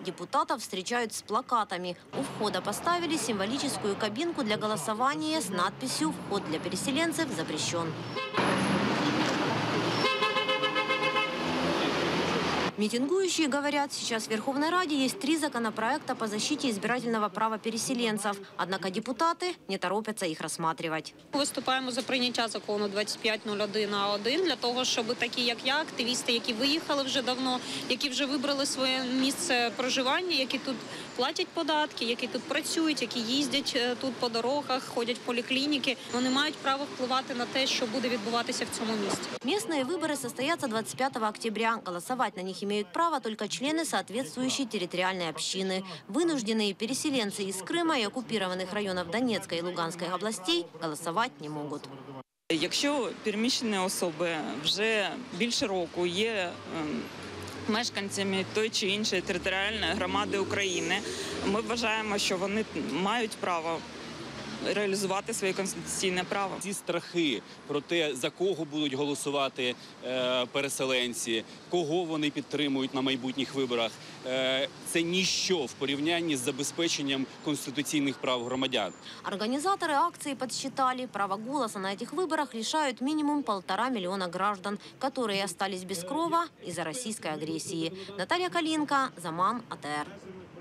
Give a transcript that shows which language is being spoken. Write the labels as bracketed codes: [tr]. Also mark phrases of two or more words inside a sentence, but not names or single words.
[ru] Депутатов встречают с плакатами. У входа поставили символическую кабинку для голосования с надписью «Вход для переселенцев запрещен». Митингующие говорят, сейчас в Верховной Раде есть 3 законопроекта по защите избирательного права переселенцев. Однако депутаты не торопятся их рассматривать. [uk] Виступаємо за прийняття закону 2501А1 для того, щоб такі, як я, активісти, які виїхали вже давно, які вже вибрали своє місце проживання, які тут платять податки, які тут працюють, які їздять тут по дорогах, ходять в поліклініки, вони мають право впливати на те, що буде відбуватися в цьому місті. [ru] Местные выборы состоятся 25 октября. Голосовать на них имеют право только члены соответствующей территориальной общины. Вынужденные переселенцы из Крыма и оккупированных районов Донецкой и Луганской областей голосовать не могут. [uk] Якщо переміщені особи вже більше року є мешканцями тої чи іншої територіальної громади України, ми вважаємо, що вони мають право реалізувати своє конституційне право. Ці страхи про те, за кого будуть голосувати переселенці, кого вони підтримують на майбутніх виборах, це ніщо в порівнянні з забезпеченням конституційних прав громадян. [ru] Организаторы акции подсчитали, право голоса на этих выборах лишают минимум 1,5 миллиона граждан, которые остались без крова из-за российской агрессии. Наталья Калинка, Заман, АТР.